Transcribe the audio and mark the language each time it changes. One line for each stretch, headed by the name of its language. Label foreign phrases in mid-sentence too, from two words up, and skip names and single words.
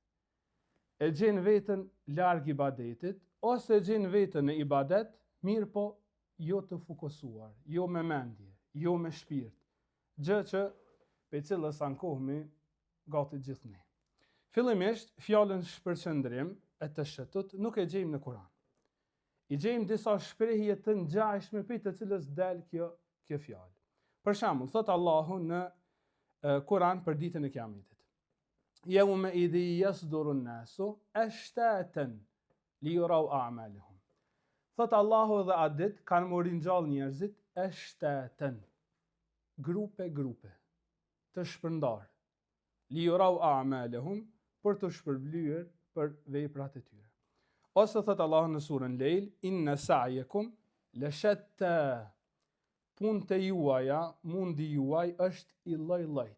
Albanian: E gjen veten larg ibadetit, ose e gjen veten në ibadet, mirë po jo të fokusuar, jo me mendje, jo me shpirt, gjë që pe cilës ankohemi gati gjithë ne. Fillimisht, fjalën shpërqendrim e të shettut nuk e gjejmë në Kur'an. I gjejmë disa shprehje të ngjashme për të cilës del kjo fjalë. Për shembull, thot Allahu në Kur'an për ditën e Kiametit.
Arabic: يومئذ يصدر الناس أشتاتا ليروا أعمالهم.
Albanian: Thot Allahu dhe atë ditë kanë më ringjall njerëzit ashtatan, grupe, të shpërndar.
Arabic: ليروا أعمالهم,
Albanian: për të shpërblyer për veprat e tyre. Ose thot Allahu në surën Lejl,
Arabic: إن سعيكم لشتى,
Albanian: punët e juaja, mundi juaj është I lloj-llojt.